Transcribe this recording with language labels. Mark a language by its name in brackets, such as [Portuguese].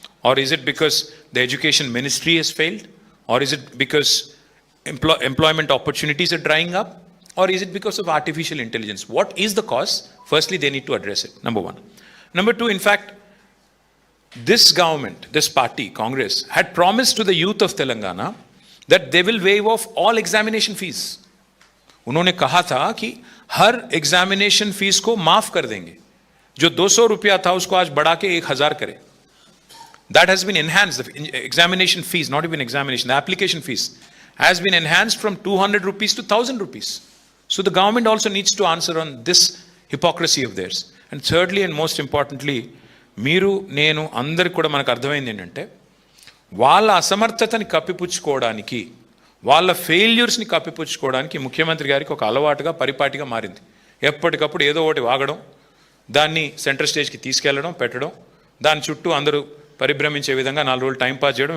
[English] Or is it because the education ministry has failed? Or is it because employment opportunities are drying up? Or is it because of artificial intelligence? What is the cause? Firstly, they need to address it, number 1. Number 2, in fact, this government, this party, Congress, had promised to the youth of Telangana that they will waive off all examination fees. [Hindi] उन्होंने कहा था कि हर examination fees को माफ कर देंगे. जो 200 रुपया था उसको आज बढ़ा के 1000 करें. [English] That has been enhanced. The examination fees, not even examination, the application fees has been enhanced from 200 rupees to 1000 rupees. So the government also needs to answer on this hypocrisy of theirs. And thirdly and most importantly, [Telugu] మీరు నేను అందరికి కూడా మనకు అర్థమైంది ఏంటంటే, వాళ్ళ అసమర్థతని కప్పిపుచ్చుకోవడానికి, వాళ్ళ ఫెయిల్యూర్స్ని కప్పిపుచ్చుకోవడానికి ముఖ్యమంత్రి గారికి ఒక అలవాటుగా పరిపాటిగా మారింది. ఎప్పటికప్పుడు ఏదో ఒకటి వాగడం, దాన్ని సెంట్రల్ స్టేజ్కి తీసుకెళ్లడం, పెట్టడం, దాని చుట్టూ అందరూ పరిభ్రమించే విధంగా 4 రోజులు టైంపాస్ చేయడం.